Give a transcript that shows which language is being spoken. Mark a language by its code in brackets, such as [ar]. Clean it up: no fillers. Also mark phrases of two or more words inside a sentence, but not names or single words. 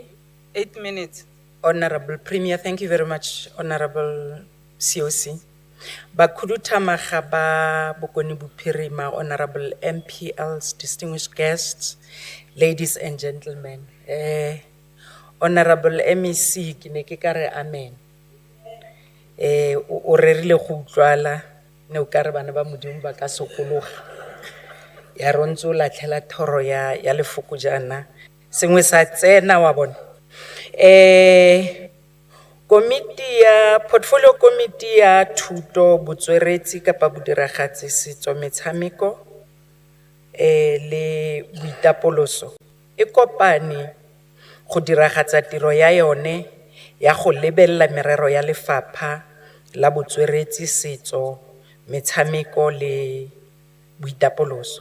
[en] 8 minutes. Honorable Premier, thank you very much, Honorable COC. [tn] Bakudutamaga ba Bokoni Bophirima, [en] Honorable MPLs, distinguished guests, ladies and gentlemen. Honorable MEC, [tn] ke ne ke ka re amen. O rerile go utlwala ne o ka re bana ba modimo ba ka sokologa. Ya rontso la tlhela thoro ya lefoko jana. Sengwe sa tsena wa bona. Committee ya [en] Portfolio Committee [tn] ya Thuto, Botsweretsi kapa Bodiragatsi, Setso, Metshameko le Boitapoloso e kopane go diragatsa tiro ya yone ya go lebella merero ya lefapha la Botsweretsi, Setso, Metshameko le Boitapoloso.